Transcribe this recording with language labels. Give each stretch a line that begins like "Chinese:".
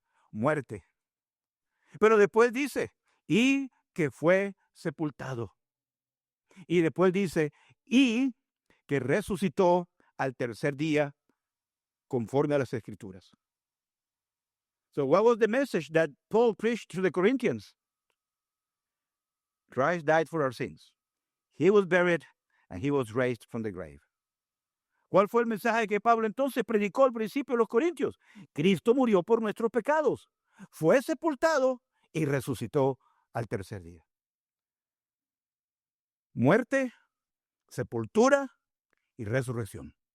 Spanish: Muerte. Pero después dice, y que fue sepultado. Y después dice, y que resucitó al tercer día conforme a las Escrituras.
English: So what was the message that Paul preached to the Corinthians? Christ died for our sins. He was buried and he was raised from the grave.
Spanish: ¿Cuál fue el mensaje que Pablo entonces predicó al principio a los Corintios? Cristo murió por nuestros pecados, fue sepultado y resucitó al tercer día. Muerte, sepultura y resurrección.